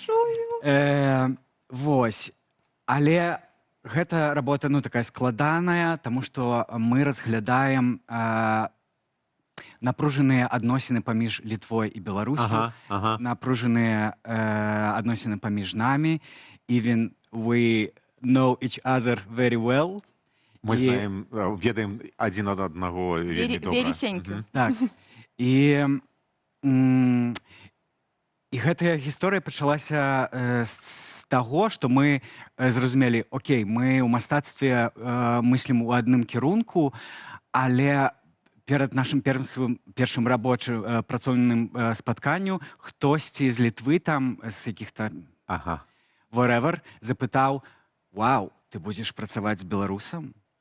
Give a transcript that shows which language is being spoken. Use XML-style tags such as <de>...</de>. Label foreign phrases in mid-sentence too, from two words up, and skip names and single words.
<be>Вось. Але гэта работа такая складаная, таму што мы разглядаем напружаныя адносіны паміж Літвой і Беларусю, напружаныя адносіны паміж намі.</be> <en>Even we know each other very well.</en> <ru>Мы знаем,</ru> <be>ведаем адзін ад аднаго вельмі добра. Вересенькі. Так. І гэтая гісторыя пачалася з таго, што мы зразумелі, окей, мы ў мастацтве мыслім у адным кірунку, але перад нашым першым рабочым працоўным спатканню хтосьці з Літвы там, з якіх-то wherever, запытаў: «Вау, ты будзеш працаваць з беларусам?</be>